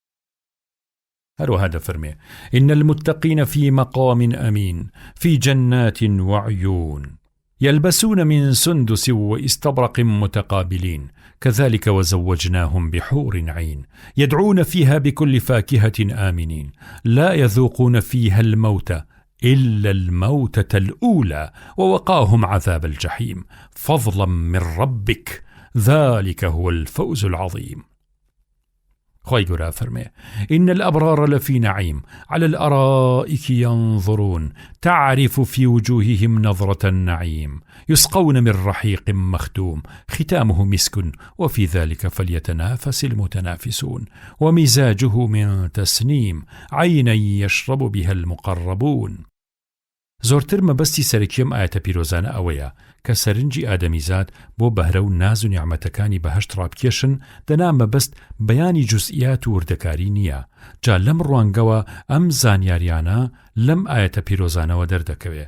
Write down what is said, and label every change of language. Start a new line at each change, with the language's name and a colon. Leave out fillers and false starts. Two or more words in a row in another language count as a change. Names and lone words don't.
Arabic: هذا فرمي: إن المتقين في مقام أمين في جنات وعيون يلبسون من سندس واستبرق متقابلين كذلك وزوجناهم بحور عين يدعون فيها بكل فاكهة آمنين لا يذوقون فيها الموت إلا الموتة الأولى ووقاهم عذاب الجحيم فضلا من ربك ذلك هو الفوز العظيم.
Central Kurdish: خوای گەورە فەرمێ:
Arabic: إن الأبرار لفي نعيم على الأرائك ينظرون تعرف في وجوههم نظرة النعيم يسقون من رحيق مختوم ختامه مسك وفي ذلك فليتنافس المتنافسون ومزاجه من تسنيم عينا يشرب بها المقربون.
Central Kurdish: زۆرتر مەبەستی سەرەکیەم ئاەتە پیرۆزانە ئەوەیە کە سەرنجی ئادەمیزاد بۆ بەهرە و ناز و نیعمەتەکانی بەهەشت ڕابکێشن دەنا مەبەست بەیانی جوزئیات و وردەکاری نییە. جا لەم ڕوانگەوە ئەم زانیاریانە لەم ئاەتە پیرۆزانەوە دەردەکەوێ.